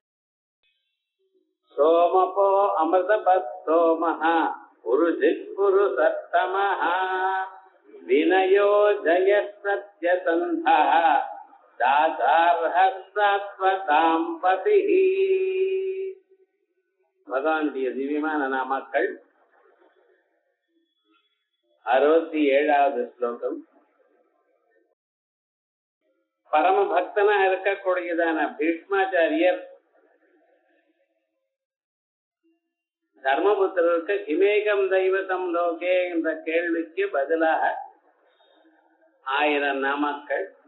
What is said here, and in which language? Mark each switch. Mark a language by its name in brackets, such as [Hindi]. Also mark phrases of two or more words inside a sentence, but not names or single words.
[Sanskrit] सोमपो अमृतपस्सोमः पुरुषित्पुरुषोत्तमः विनयो जयसत्यसन्धः दातार्हः शाश्वतां पतिः. [Tamil] பகவானுடைய திவ்யமான நாமக்கள் 67வது ஸ்லோகம். பரம பக்தனா இருக்கக்கூடியதான பீஷ்மாச்சாரியர் தர்மபுத்திரருக்கு [Sanskrit] किमेकं दैवतं लोके [Tamil] என்ற கேள்விக்கு பதிலாக 1000 நாமக்கள்.